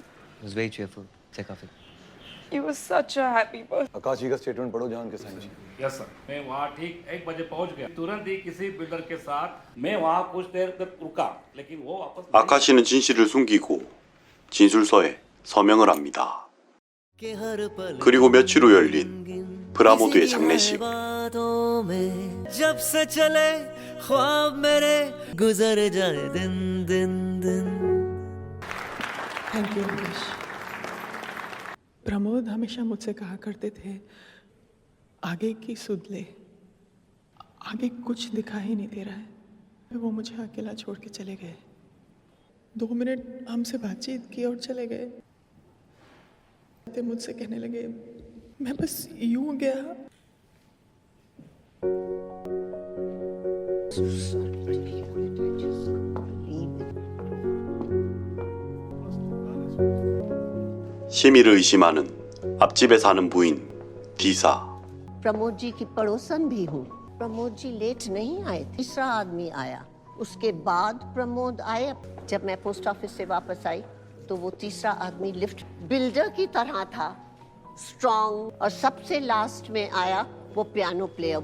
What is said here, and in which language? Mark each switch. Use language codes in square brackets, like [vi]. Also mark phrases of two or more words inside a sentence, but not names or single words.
[en] Was very cheerful. [hi] से काफी. [en] He was such a happy person. [hi] आकाश जी का स्टेटमेंट पढ़ो जहाँ उनके साइन है. [en] Yes sir. [hi] मैं वहाँ ठीक 1 बजे पहुँच गया. तुरंत ही किसी बिल्डर के साथ मैं वहाँ कुछ देर तक रुका, लेकिन वो वापस. [ko] 아카시는 진실을 숨기고 진술서에 서명을 합니다. 그리고 며칠 후 열린 브라모드의 장례식. [hi] जब से चले ख्वाब मेरे गुजर जाए दिन दिन दिन [en] Thank you Ramesh. [hi] प्रमोद हमेशा मुझसे कहा करते थे आगे की सुध ले, आगे कुछ दिखा ही नहीं दे रहा है। वो मुझे अकेला छोड़ के चले गए। 2 मिनट हमसे बातचीत की और चले गए। मुझसे कहने लगे मैं बस यूं गया। [ko] 시미를 의심하는 앞집에 사는 부인 디사. [hi] प्रमोद जी की पड़ोसन भी हूँ। प्रमोद जी लेट नहीं आए, तीसरा आदमी आया, उसके बाद प्रमोद आए। जब मैं [en] post office [hi] से वापस आई तो वो तीसरा आदमी [en] lift builder [hi] की तरह था, स्ट्रॉन्ग, और सबसे लास्ट में आया वो [en] piano player.